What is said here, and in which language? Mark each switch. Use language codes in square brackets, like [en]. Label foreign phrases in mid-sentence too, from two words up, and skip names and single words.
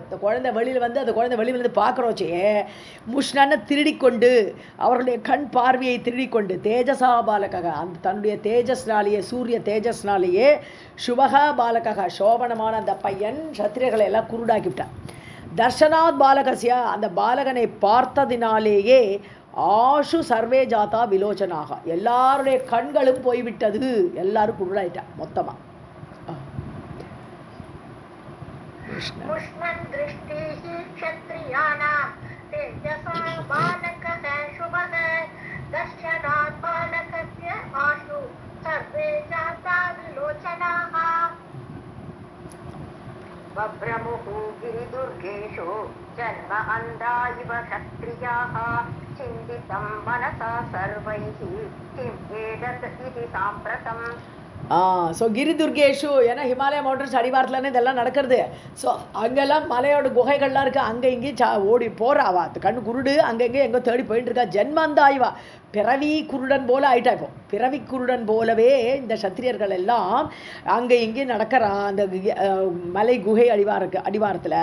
[ta] இந்த குழந்தை வெளியில் வந்து, அந்த குழந்தை வெளியில் வந்து பார்க்குறோச்சே, முஷ்ணனை திருடிக்கொண்டு, அவர்களுடைய கண் பார்வையை திருடிக்கொண்டு, [sa] तेजसा बालकः, [ta] அந்த தன்னுடைய தேஜஸ்னாலேயே, சூரிய தேஜஸ்னாலேயே, [sa] शुभः बालकः, [ta] சோபனமான அந்த பையன் சத்திரியர்களை எல்லாம் குருடாக்கிவிட்டான். [sa] दर्शनात् बालकस्य, [ta] அந்த பாலகனை பார்த்ததினாலேயே [sa] आशु सर्वे जाता विलोचनाः, [ta] எல்லாருடைய கண்களும் போய்விட்டது, எல்லாரும் குருடாயிட்டா மொத்தமாக. [sa] मुष्णन् दृष्टिः क्षत्रियाणां तेजसा बालकः शुभः दर्शनात् बालकस्य आशु सर्वे जाता विलोचनाः. बभ्रमुः गिरिदुर्गेषु जन्म अन्धा इव क्षत्रियाः चिन्तितं मनसा सर्वैः किम् एतत् इति साम्प्रतम्. [ta] ஸோ [sa] गिरि दुर्गेषु, [ta] ஏன்னா ஹிமாலய மவுண்டன்ஸ் அடிவாரத்துலன்னு இதெல்லாம் நடக்கிறது. ஸோ அங்கெல்லாம் மலையோட குகைகள்லாம் இருக்குது, அங்கே இங்கேயும் ஓடி போகிறாவா, கண்ணு குருடு, அங்கங்கே எங்கே தேடி போயிட்டு இருக்கா. ஜென்மந்தாய்வா, பிறவி குருடன் போல ஆயிட்டா. இப்போ பிறவி குருடன் போலவே இந்த சத்திரியர்கள் எல்லாம் அங்கே இங்கேயும் நடக்கிறா அந்த மலை குகை அடிவாரத்தில்.